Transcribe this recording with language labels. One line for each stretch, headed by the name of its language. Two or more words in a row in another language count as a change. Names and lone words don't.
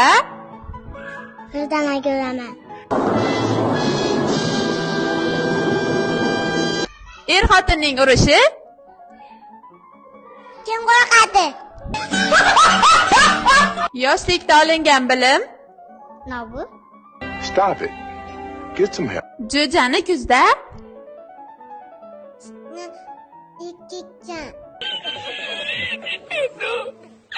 Uzbek: Birdan ko'raman. er xotinning urushi Kim qo'rqadi? yoshlikda olingan bilim Nima bu?
English: Stop it. Get some help.
Uzbek: jo'jani kuzda Ikkikchan.